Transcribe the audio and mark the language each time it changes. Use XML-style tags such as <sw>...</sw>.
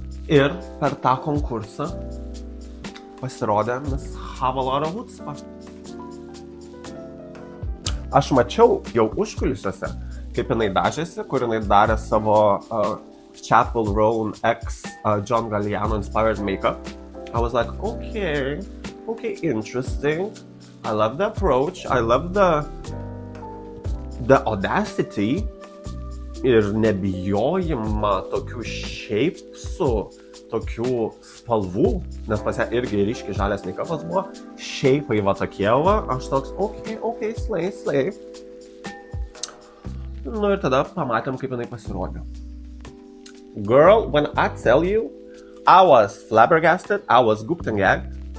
<lt>Ir per tą konkursą pasirodė Miss Have a Lot of Chutzpah. Aš mačiau jau užkulisiuose, kaip jinai dažėsi, kur jinai darė savo Chapel Roan X John Galliano inspired makeup.</lt> <en>I was like, okay, interesting. I love the approach. I love the audacity</en> <lt>ir nebijojimą tokių šeipsų, tokių spalvų, nes pas ją irgi ryškiai žalias make-upas buvo, šeipai va tokie va, aš toks,</lt> <en>okay, slay.</en> <lt>Nu ir tada pamatėm, kaip jinai pasirodė.</lt> <en>Girl, when I tell you, I was flabbergasted, I was gooped and gagged.</en>